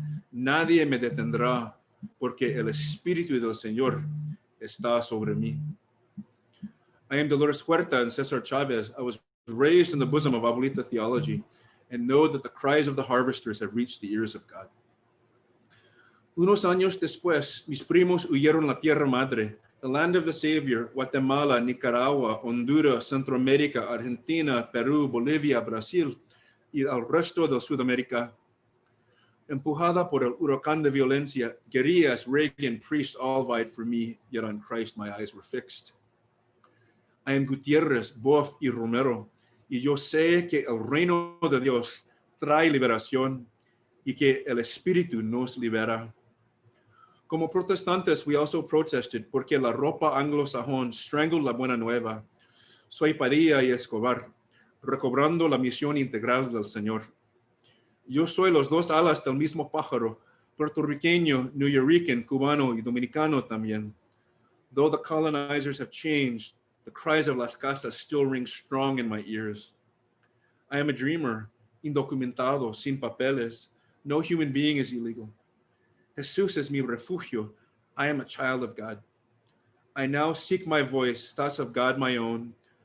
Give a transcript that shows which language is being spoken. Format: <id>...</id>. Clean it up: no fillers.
<es>Nadie me detendrá, porque el Espíritu del Señor está sobre mí.</es> <en>I am Dolores Huerta and Cesar Chavez. I was raised in the bosom of Abuelita Theology and know that the cries of the harvesters have reached the ears of God.</en> <es>Unos años después, mis primos huyeron la tierra madre,</es> <en>the land of the Savior,</en> <es>Guatemala, Nicaragua, Honduras, Centroamérica, Argentina, Perú, Bolivia, Brasil, y al resto de Sudamérica. Empujada por el huracán de violencia,</es> <en>guerrillas, Reagan, priests all vied for me, yet on Christ my eyes were fixed. I am</en> <es>Gutierrez, Boff y Romero, y yo sé que el reino de Dios trae liberación y que el Espíritu nos libera. Como protestantes,</es> <en>we also protested</en> <es>porque la ropa anglosajón</es> <en>strangled</en> <es>la buena nueva. Soy Padilla y Escobar, recobrando la misión integral del Señor. Yo soy los dos alas del mismo pájaro, puertorriqueño, nuyorican, cubano y dominicano también.</es> <en>Though the colonizers have changed, the cries of Las Casas still ring strong in my ears. I am a dreamer,</en> <es>indocumentado, sin papeles.</es> <en>No human being is illegal.</en> <es>Jesús es mi refugio.</es> <en>I am a child of God. I now seek my voice, thus of God my own.</en>